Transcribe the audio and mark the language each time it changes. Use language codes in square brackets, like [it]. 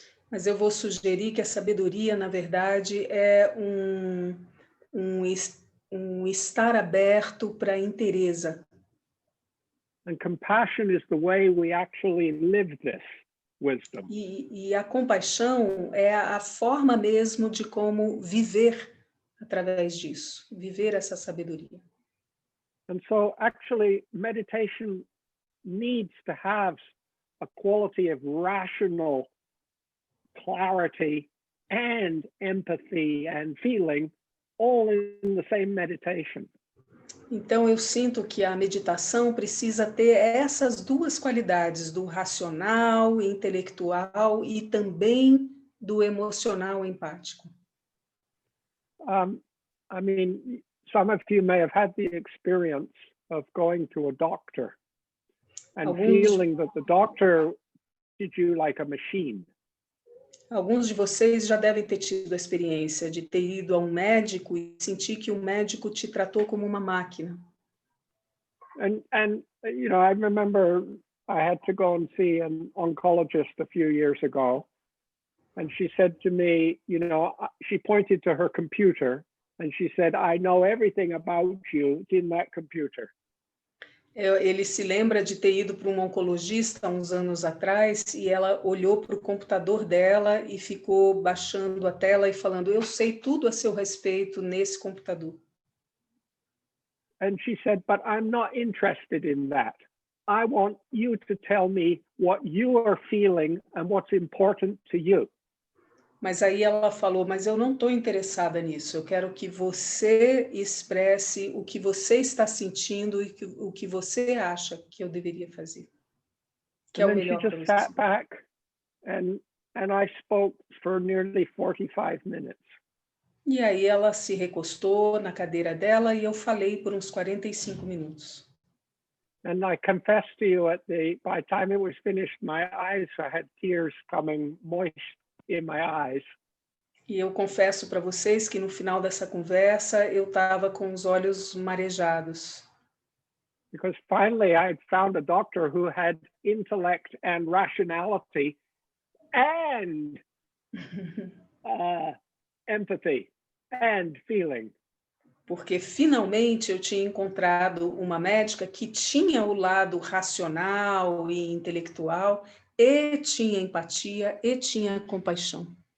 [pt] Mas eu vou sugerir que a sabedoria, na verdade, é um estar aberto para a inteireza. [en] And compassion is the way we actually live this wisdom. [pt] E a compaixão é a forma mesmo de como viver através disso, viver essa sabedoria. [en] And so actually meditation needs to have a quality of rational clarity and empathy and feeling all in the same meditation. [pt] Então eu sinto que a meditação precisa ter essas duas qualidades, do racional, intelectual e também do emocional empático. [en] I mean, some of you may have had the experience of going to a doctor and feeling that the doctor did you like a machine. [pt] Alguns de vocês já devem ter tido a experiência de ter ido a um médico e sentir que o médico te tratou como uma máquina. [en] And you know, I remember I had to go and see an oncologist a few years ago, and she said to me, you know, she pointed to her computer and she said, I know everything about you. It's in that computer. [pt] Ele se lembra de ter ido para um oncologista há uns anos atrás e ela olhou para o computador dela e ficou baixando a tela e falando, eu sei tudo a seu respeito nesse computador. [en] And she said, but I'm not interested in that. I want you to tell me what you are feeling and what's important to you. [pt] Mas aí ela falou, mas eu não estou interessada nisso. Eu quero que você expresse o que você está sentindo e o que você acha que eu deveria fazer. Que é o melhor para você. [en] And then she just sat back and I spoke for nearly 45 minutes. [pt] E aí ela se recostou na cadeira dela e eu falei por uns 45 minutos. [en] And I confess to you, by the time it was finished, my eyes, I had tears coming moist in my eyes. [pt] E eu confesso para vocês que no final dessa conversa eu estava com os olhos marejados. [en] Because finally I had found a doctor who had intellect and rationality and empathy and feeling. [pt] Porque finalmente eu tinha encontrado uma médica que tinha o lado racional e intelectual, e tinha empatia, e tinha compaixão.